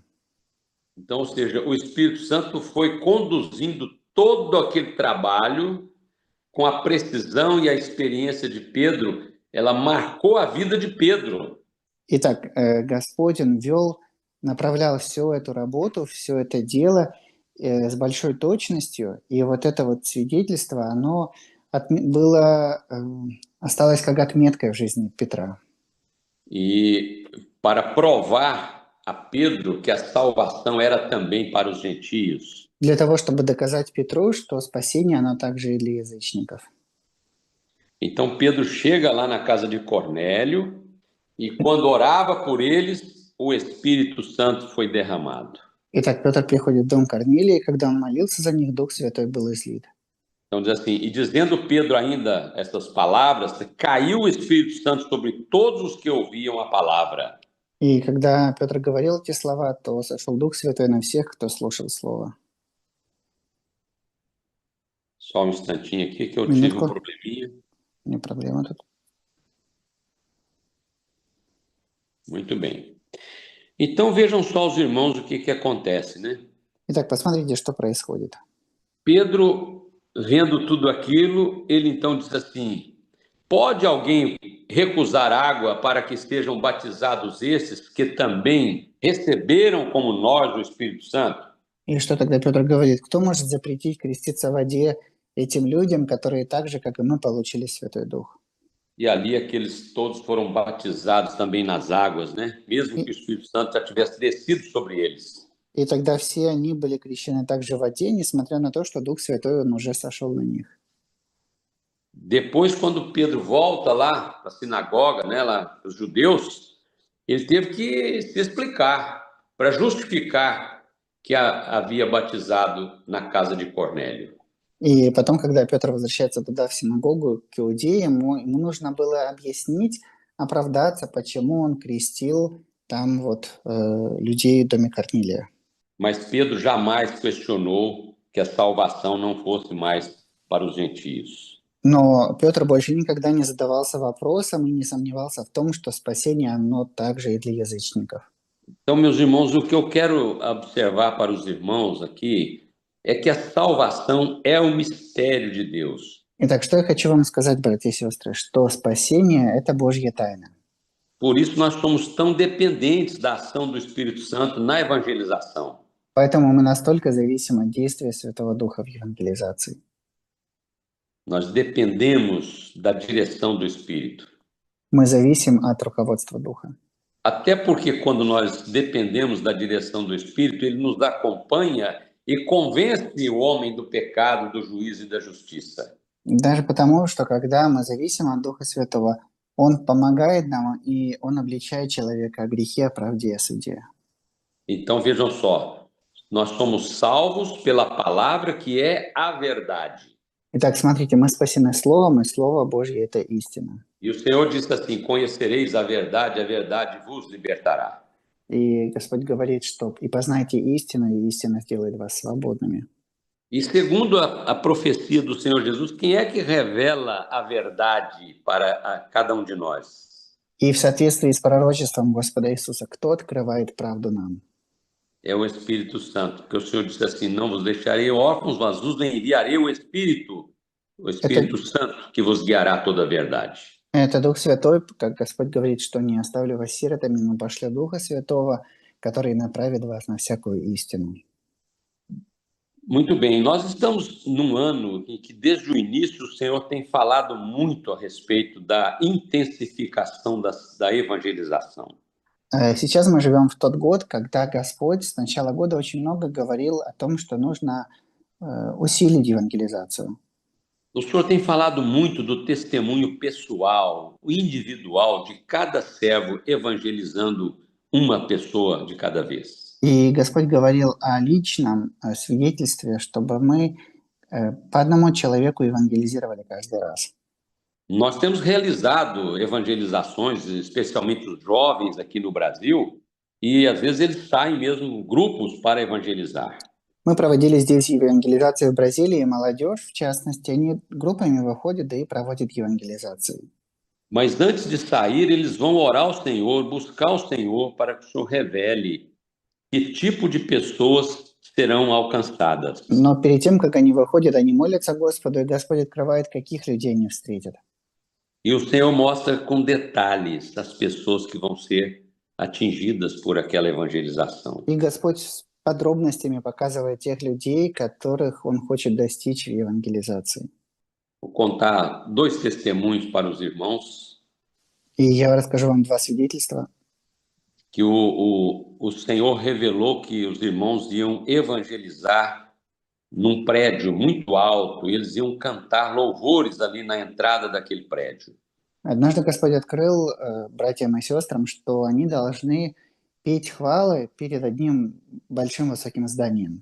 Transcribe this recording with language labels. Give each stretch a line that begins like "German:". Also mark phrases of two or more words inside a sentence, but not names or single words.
Portuguese: Então, ou seja, o Espírito Santo foi conduzindo todo aquele trabalho com a precisão e a experiência de Pedro, ela marcou a vida de Pedro.
Russian: Итак, Господь, Он направлял всю эту работу, все это дело с большой точностью, и вот это вот свидетельство, оно осталось как отметкой в жизни Петра.
Portuguese: E para provar a Pedro que a salvação era também para os gentios.
Russian: Для того, чтобы доказать Петру, что спасение, оно также и для язычников.
Portuguese: Então Pedro chega lá na casa de Cornélio e quando orava por eles, o Espírito Santo foi derramado.
Russian: Итак, Петр приходит в дом Корнилия, и когда он молился за них, Дух Святой был излит.
Portuguese: Então diz assim, e dizendo Pedro ainda essas palavras, caiu o Espírito Santo sobre todos os que ouviam a palavra.
Russian: И когда Петр говорил эти слова, то сошел Дух Святой на всех, кто слушал Слово.
Portuguese: Só um instantinho aqui que eu tive um probleminha.
Russian: Не проблема тут.
Portuguese: Muito bem. Então vejam só os irmãos o que acontece, né?
Russian: Итак, посмотрите, что происходит.
Portuguese: Pedro, vendo tudo aquilo, ele então diz assim, pode alguém recusar água para que sejam batizados esses que também receberam como nós o Espírito Santo?
Russian: И что тогда Петр говорит? Кто может запретить креститься в воде этим людям, которые так же, как и мы, получили Святой Дух?
Portuguese: E ali aqueles todos foram batizados também nas águas, né? Mesmo que o Espírito Santo já tivesse descido sobre eles.
Russian: И тогда все они были крещены также в воде, несмотря на то, что Дух Святой, он уже сошел на них.
Portuguese: Depois, quando Pedro volta lá para a sinagoga, né, lá para os judeus, ele teve que se explicar para justificar que havia batizado na casa de Cornélio.
Russian: И потом, когда Петр возвращается туда, в синагогу, к иудеям, ему нужно было объяснить, оправдаться, почему он крестил там вот людей в доме Корнилия.
Portuguese: Mas Pedro jamais questionou que a salvação não fosse mais para os gentios.
Russian: Но Петр больше никогда не задавался вопросом и не сомневался в том, что спасение, оно также и для язычников.
Portuguese: Então, meus irmãos, o que eu quero observar para os irmãos aqui é que a salvação é o mistério de Deus.
Russian: Итак, что я хочу вам сказать, братья и сестры, что спасение – это Божья тайна.
Portuguese: Por isso nós somos tão dependentes da ação do Espírito Santo na evangelização.
Russian: Поэтому мы настолько зависим от действия Святого Духа в евангелизации.
Portuguese: Nós dependemos da direção do Espírito.
Russian: Мы зависим от руководства Духа.
Portuguese: Até porque quando nós dependemos da direção do Espírito, ele nos acompanha e convence o homem do pecado, do juízo e da justiça.
Russian: Даже потому, что когда мы зависим от Духа Святого, Он помогает нам, и Он обличает человека о грехе, о правде и о суде.
Portuguese: Então vejam só, nós somos salvos pela palavra que é a verdade.
Russian: Итак, смотрите, мы спасены Словом, и Слово Божье – это истина.
Portuguese: E o Senhor disse assim, conhecereis a verdade vos libertará.
Russian: И Господь говорит, что «И познайте истину, и истина сделает вас свободными».
Portuguese: E segundo a profecia do Senhor Jesus, quem é que revela a verdade para cada um de nós?
Russian: И в соответствии с пророчеством Господа Иисуса, кто открывает правду нам?
Portuguese: É o Espírito Santo, porque o Senhor disse assim, não vos deixarei órfãos, mas vos enviarei o Espírito Santo, que vos guiará toda a verdade.
Russian: Это Дух Святой, как Господь говорит, что не оставлю вас сиротами, но пошлю Духа Святого, который направит вас на всякую истину.
Portuguese: Muito bem, nós estamos num ano em que desde o início o Senhor tem falado muito a respeito da intensificação da evangelização.
Russian: Сейчас мы живем в тот год, когда Господь с начала года очень много говорил о том, что нужно усилить евангелизацию.
Portuguese: O senhor tem falado muito do testemunho pessoal, individual de cada servo evangelizando uma pessoa de cada vez.
Russian: И Господь говорил о личном свидетельстве, чтобы мы по одному человеку евангелизировали каждый раз.
Portuguese: Nós temos realizado evangelizações, especialmente os jovens aqui no Brasil, e às vezes eles saem mesmo grupos para evangelizar.
Russian: Мы проводили здесь евангелизацию в Бразилии, молодежь, в частности, они группами выходят, да и проводят евангелизацию.
Portuguese: Mas antes de sair, eles vão orar ao Senhor, buscar o Senhor para que o Senhor revele que tipo de pessoas serão alcançadas.
Russian: Но перед тем, как они выходят, они молятся Господу, и Господь открывает, каких людей они встретят.
Portuguese: E o Senhor mostra com detalhes as pessoas que vão ser atingidas por aquela evangelização.
Russian: И Господь с подробностями показывает тех людей, которых Он хочет достичь в евангелизации.
Portuguese: Vou contar 2 testemunhos para os irmãos
Russian: И я расскажу вам 2 свидетельства.
Portuguese: que o Senhor revelou que os irmãos iam evangelizar num prédio muito alto, e eles iam cantar louvores ali na entrada daquele prédio.
Russian: Однажды Господь открыл братьям и сестрам, что они должны петь хвалы перед одним большим высоким зданием.